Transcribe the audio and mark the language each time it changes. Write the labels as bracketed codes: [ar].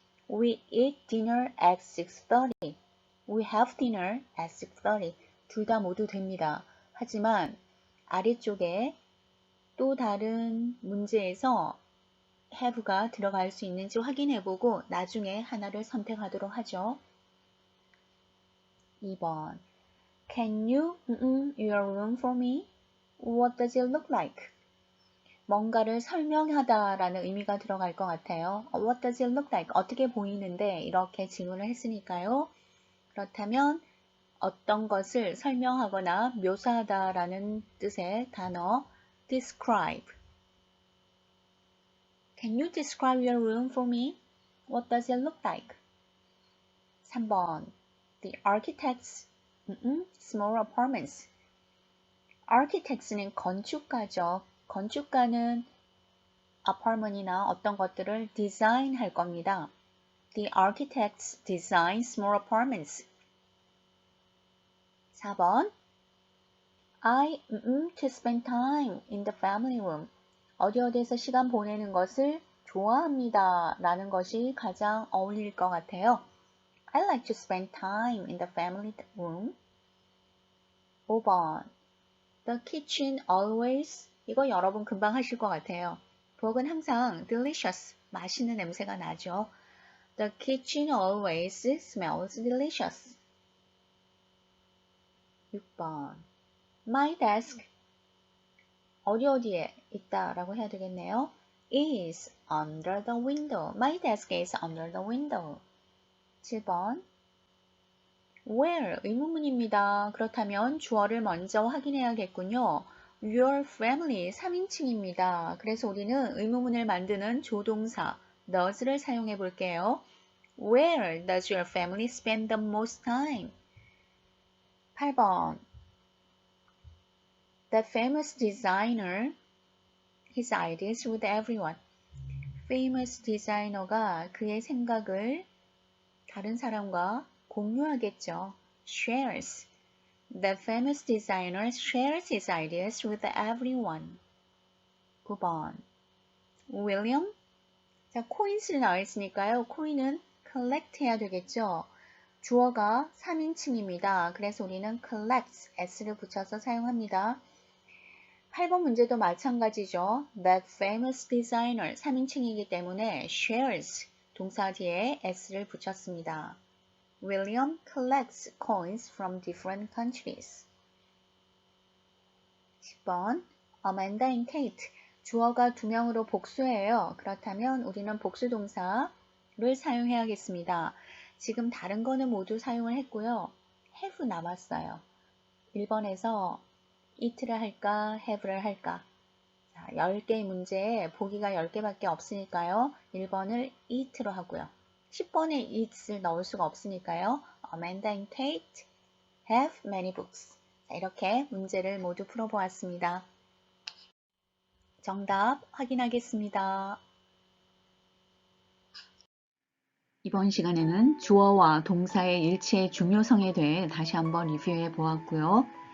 [en] We eat dinner at 6:30. We have dinner at 6:30. [ko] 둘 다 모두 됩니다. 하지만 아래쪽에 또 다른 문제에서 have가 들어갈 수 있는지 확인해보고 나중에 하나를 선택하도록 하죠. [en] 2번 Can you your room for me? What does it look like? [ko] 뭔가를 설명하다라는 의미가 들어갈 것 같아요. [en] What does it look like? [ko] 어떻게 보이는데 이렇게 질문을 했으니까요. 그렇다면 어떤 것을 설명하거나 묘사하다라는 뜻의 단어 describe. [en] Can you describe your room for me? What does it look like? 3번 The architect's small apartments. [ko] architects는 건축가죠. 건축가는 apartment이나 어떤 것들을 디자인 할 겁니다. [en] The architects design small apartments. 4번 I to spend time in the family room. [ko] 어디어디에서 시간 보내는 것을 좋아합니다. 라는 것이 가장 어울릴 것 같아요. [en] I like to spend time in the family room. 5번 The kitchen always. [ko] 이거 여러분 금방 하실 것 같아요. 부엌은 항상 delicious. 맛있는 냄새가 나죠. [en] The kitchen always smells delicious. 6번 My desk. [ko] 어디에 있다라고 해야 되겠네요. [en] Is under the window. My desk is under the window. [ko] 7번 Where 의문문입니다. 그렇다면 주어를 먼저 확인해야겠군요. [en] Your family 3인칭입니다. [ko] 그래서 우리는 의문문을 만드는 조동사 does를 사용해 볼게요. [en] Where does your family spend the most time? 8번 The famous designer his ideas with everyone. [ko] famous designer가 그의 생각을 다른 사람과 공유하겠죠. [en] shares. The famous designer shares his ideas with everyone. 9번 William. [ko] 자, coins를 나와 있으니까요. coin은 collect 해야 되겠죠. 주어가 3인칭입니다. 그래서 우리는 collects, s를 붙여서 사용합니다. 8번 문제도 마찬가지죠. [en] That famous designer [ko] 3인칭이기 때문에 shares 동사 뒤에 s를 붙였습니다. [en] William collects coins from different countries. 10번 Amanda and Kate. [ko] 주어가 2명으로 복수예요. 그렇다면 우리는 복수 동사를 사용해야겠습니다. 지금 다른 거는 모두 사용을 했고요. have 남았어요. 1번에서 it를 할까, have를 할까? 자, 10개의 문제에 보기가 10개밖에 없으니까요. 1번을 it로 하고요. 10번에 it을 넣을 수가 없으니까요. [en] Amanda and Kate have many books. [ko] 자, 이렇게 문제를 모두 풀어보았습니다. 정답 확인하겠습니다. 이번 시간에는 주어와 동사의 일치의 중요성에 대해 다시 한번 리뷰해 보았고요.